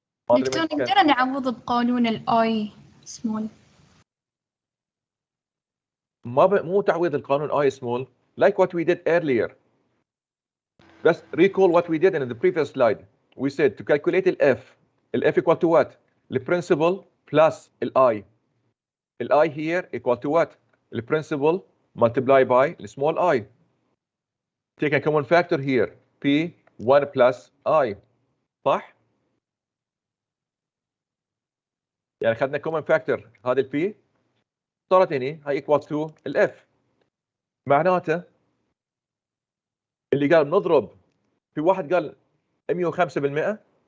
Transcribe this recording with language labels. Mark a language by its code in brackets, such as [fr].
[ar] دكتور نقدر نعوض بقانون الاي سمول. مو تعويض القانون [en] I small like what we did earlier. Just recall what we did in the previous slide. We said to calculate the F equal to what? The principal plus the I. The I here equal to what? The principal multiplied by the small I. Take a common factor here. P 1 plus I. [ar] صح؟ يعني أخذنا common factor هذا ال P صارت هنا هاي [en] equal to [ar] ال F. معناته اللي قال نضرب في واحد قال 105%.